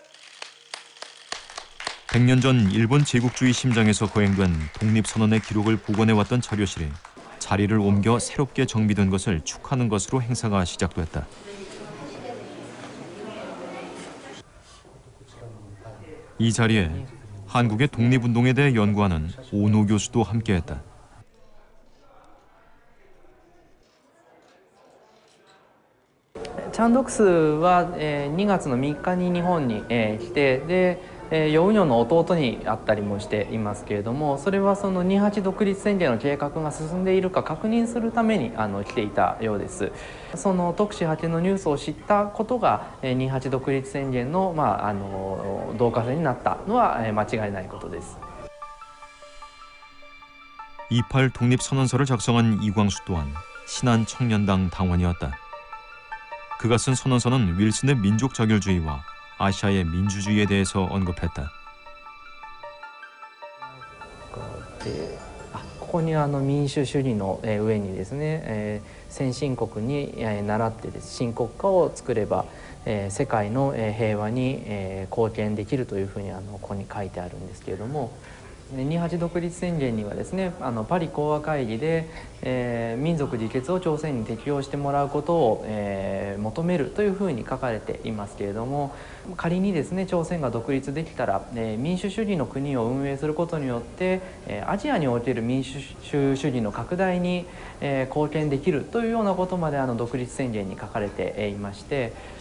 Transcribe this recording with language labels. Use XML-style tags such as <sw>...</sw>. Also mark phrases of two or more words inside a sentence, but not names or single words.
<ko>100년 전 일본 제국주의 심장에서 거행된 독립선언의 기록을 복원해왔던 자료실이 자리를 옮겨 새롭게 정비된 것을 축하하는 것으로 행사가 시작됐다. 이 자리에 한국의 독립운동에 대해 연구하는 오노 교수도 함께했다.</ko> <ja>チャンドクスは2月の3日に日本に来て、でヨウニョの弟に会ったりもしていますけれども、それはその28独立宣言の計画が進んでいるか確認するために来ていたようです。その特使派遣のニュースを知ったことが28独立宣言の導火線になったのは間違いないことです。</ja> <ko>28 독립선언서를 작성한 이광수 또한 신한청년당 당원이었다. 그가 쓴 선언서는 윌슨의 민족 자결주의와 아시아의 민주주의에 대해서 언급했다.</ko> <ja>ここに民主主義の上にですね、先進国に倣って新国家を作れば世界の平和に貢献できるというふうにここに書いてあるんですけれども、28独立宣言にはですね、パリ講和会議で、民族自決を朝鮮に適用してもらうことを、求めるというふうに書かれていますけれども、仮にですね朝鮮が独立できたら、民主主義の国を運営することによって、アジアにおける民主主義の拡大に、貢献できるというようなことまで独立宣言に書かれていまして。</ja>